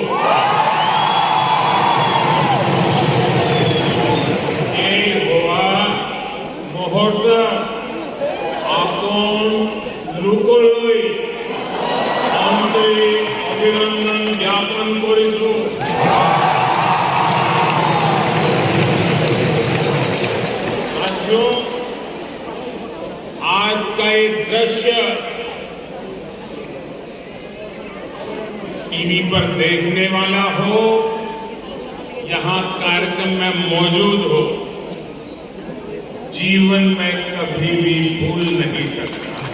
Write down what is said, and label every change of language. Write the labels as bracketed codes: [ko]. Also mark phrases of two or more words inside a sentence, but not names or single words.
[as] এই হোৱা মুহূৰ্ত আপোন লোকলৈ আন্তৰিক অভিনন্দন জ্ঞাপন কৰিছো। [hi] आज का ये दृश्य टीवी पर देखने वाला हो, यहां कार्यक्रम में मौजूद हो, जीवन में कभी भी भूल नहीं सकता।